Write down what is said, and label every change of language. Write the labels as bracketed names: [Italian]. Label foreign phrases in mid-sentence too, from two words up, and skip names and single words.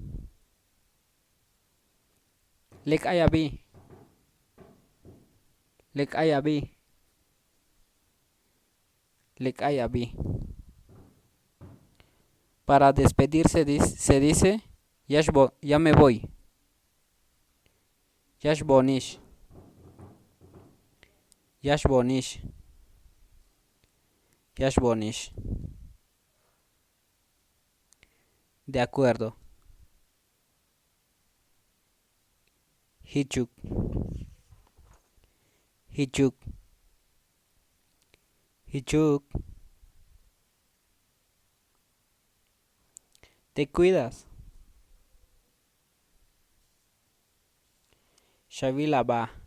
[Tzeltal] Lek ay abi. Lek ay abi. Lek ay abi. [Spanish] Para despedirse se dice ya me voy. [Tzeltal] Yash bonish. Yash bonish. Yash bonish. [Spanish] De acuerdo. [Tzeltal] Hichuk. Hichuk. Hichuk. [Spanish] Te cuidas. [Tzeltal] Shavil aba.